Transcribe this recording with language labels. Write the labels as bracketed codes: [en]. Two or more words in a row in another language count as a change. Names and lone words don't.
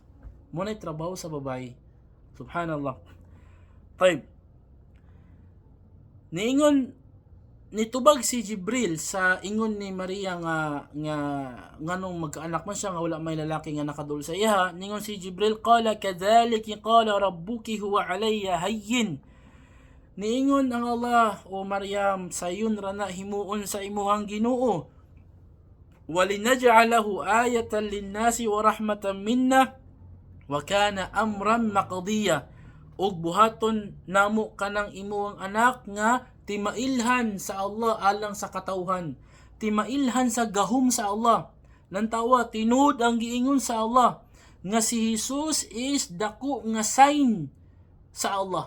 [ceb] Munay trabaho sa babae. Subhanallah. Taib. Nitubag si Jibril sa ingon ni Maria nga nganong magkaanak man siya nga wala may lalaki nga nakadul sa iya. Ningon si Jibril, [ar] قال كذلك قال ربك هو علي هين. [ceb] Niingon ang Allah, o Maryam, sayon ra na himuon sa imuhang Ginoo. [ar] ولنجعله آية للناس ورحمة منا وكان أمرا مقضيا. [ceb] Og buhaton namo kanang imuhang anak nga timailhan sa Allah alang sa katawhan, timailhan sa gahom sa Allah. Lantawa tinud ang giingon sa Allah nga si Jesus is dako nga sign sa Allah.